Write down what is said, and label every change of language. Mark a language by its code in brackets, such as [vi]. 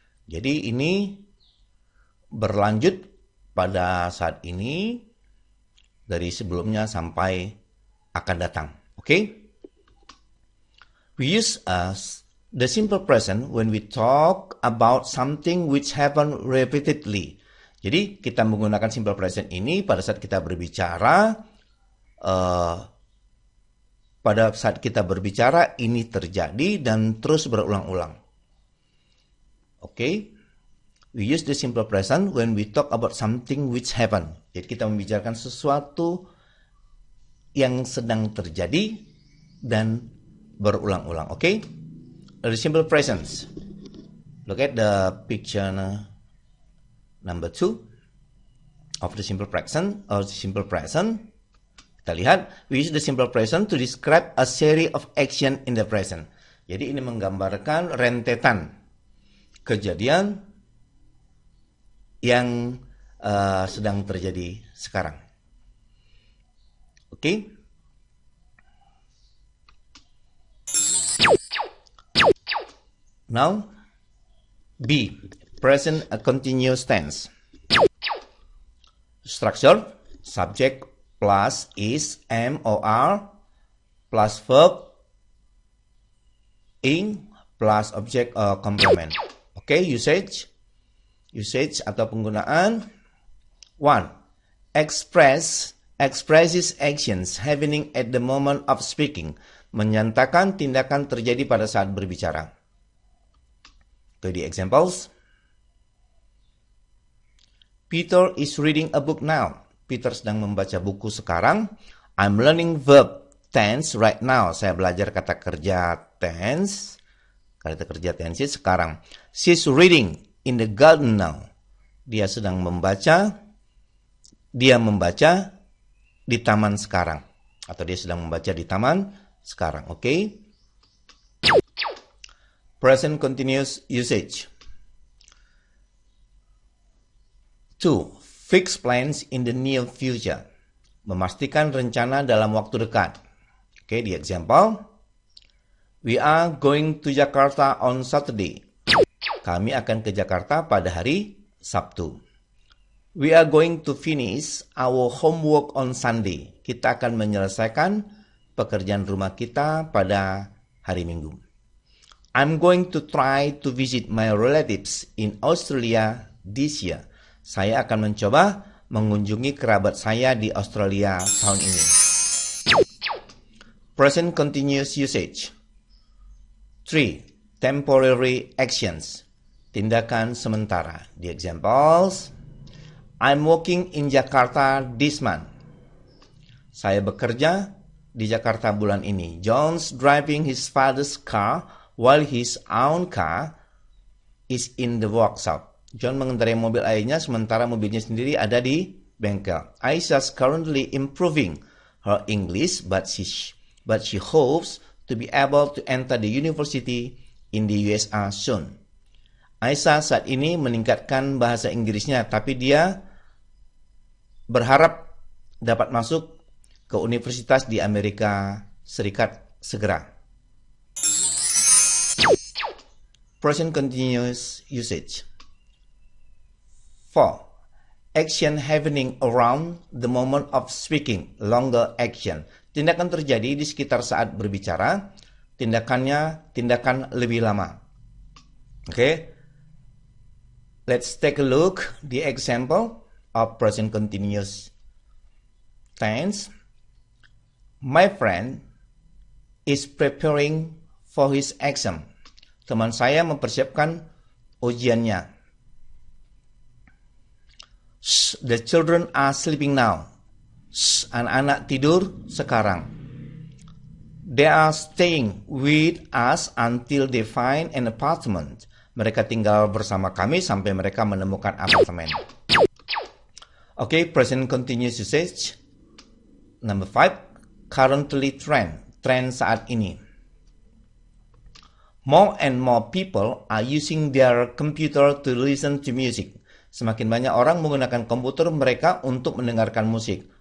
[id] Jadi ini berlanjut pada saat ini dari sebelumnya sampai akan datang. Oke? [en] We use the simple present when we talk about something which happen repeatedly. [id] Jadi kita menggunakan simple present ini pada saat kita berbicara. Pada saat kita berbicara ini terjadi dan terus berulang-ulang. Oke? [en] We use the simple present when we talk about something which happen. [id] Jadi kita membicarakan sesuatu yang sedang terjadi dan berulang-ulang. [en] Oke? The simple present. Look at the picture number 2 of the simple present or the simple present. [id] Kita lihat, [en] we use the simple present to describe a series of action in the present. [id] Jadi ini menggambarkan rentetan kejadian yang sedang terjadi sekarang. Oke? [en] Now, B, present continuous tense. Structure, subject plus is, am, or are, plus verb, ing, plus object or complement. [id] Oke, usage atau penggunaan. 1. [en] Expresses actions happening at the moment of speaking. [id] Menyatakan tindakan terjadi pada saat berbicara. [en] Oke, the examples. Peter is reading a book now. [id] Peter sedang membaca buku sekarang. [en] I'm learning verb tense right now. [id] Saya belajar kata kerja tense. Kata kerja tense sekarang. [en] She's reading in the garden now. [id] Dia sedang membaca. Dia membaca di taman sekarang. Atau dia sedang membaca di taman sekarang. Oke? [en] Present continuous usage. 2. Fix plans in the near future. [id] Memastikan rencana dalam waktu dekat. [en] Oke, the example. We are going to Jakarta on Saturday. [id] Kami akan ke Jakarta pada hari Sabtu. [en] We are going to finish our homework on Sunday. [id] Kita akan menyelesaikan pekerjaan rumah kita pada hari Minggu. [en] I'm going to try to visit my relatives in Australia this year. [id] Saya akan mencoba mengunjungi kerabat saya di Australia tahun ini. [en] Present continuous usage. 3. Temporary actions. [id] Tindakan sementara. [en] The examples. I'm working in Jakarta this month. [id] Saya bekerja di Jakarta bulan ini. [en] John's driving his father's car while his own car is in the workshop. [id] John mengendarai mobil ayahnya sementara mobilnya sendiri ada di bengkel. [en] Aisha's currently improving her English, but she hopes to be able to enter the university in the USA soon. [id] Aisyah saat ini meningkatkan bahasa Inggrisnya, tapi dia berharap dapat masuk ke universitas di Amerika Serikat segera. [en] Present continuous usage. 4. Action happening around the moment of speaking, longer action. [id] Tindakan terjadi di sekitar saat berbicara, tindakan lebih lama. Oke. [en] Let's take a look the example of present continuous tense. My friend is preparing for his exam. [id] Teman saya mempersiapkan ujiannya. [en] The children are sleeping now. [id] Anak-anak tidur sekarang. [en] They are staying with us until they find an apartment. [id] Mereka tinggal bersama kami sampai mereka menemukan apartemen. [en] Okay, present continuous usage. Number 5, currently trend. [id] Trend saat ini. [en] More and more people are using their computer to listen to music. [id] Semakin banyak orang menggunakan komputer mereka untuk mendengarkan musik.